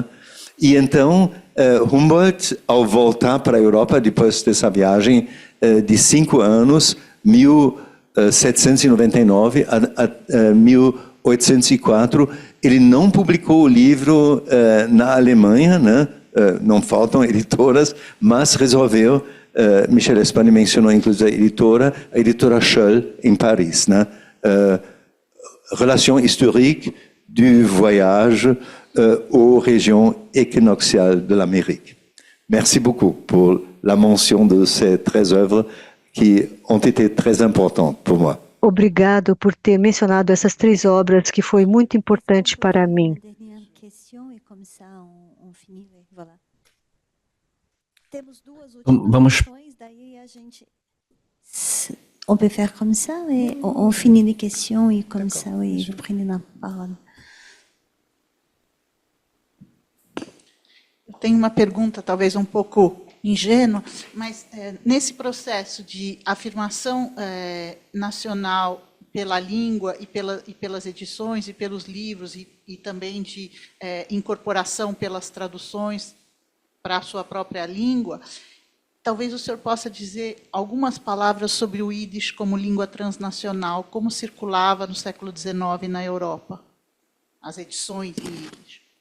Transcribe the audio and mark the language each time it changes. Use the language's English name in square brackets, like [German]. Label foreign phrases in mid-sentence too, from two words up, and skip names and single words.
[Portuguese] E então, Humboldt, ao voltar para a Europa, depois dessa viagem de 5 anos, 1799 a 1804, ele não publicou o livro na Alemanha, né? Não faltam editoras, mas resolveu, Michel Espanha mencionou inclusive a editora Scholl, em Paris, né? [French] Relation historique du voyage aux régions équinoxiales de l'Amérique. Merci beaucoup pour la mention de ces 13 œuvres qui ont été très importantes pour moi. [Portuguese] Obrigado por ter mencionado essas 3 obras que foi muito importante para mim. Temos 2 Vamos. questões, daí a gente... [French] On peut faire comme ça, et on finit les questions et comme ça, oui, vous prenez la parole. [Portuguese] Eu tenho uma pergunta, talvez um pouco ingênua, mas nesse processo de afirmação nacional pela língua e pelas edições e pelos livros e também de incorporação pelas traduções para a sua própria língua, talvez o senhor possa dizer algumas palavras sobre o Yiddish como língua transnacional, como circulava no século XIX na Europa, as edições em Yiddish.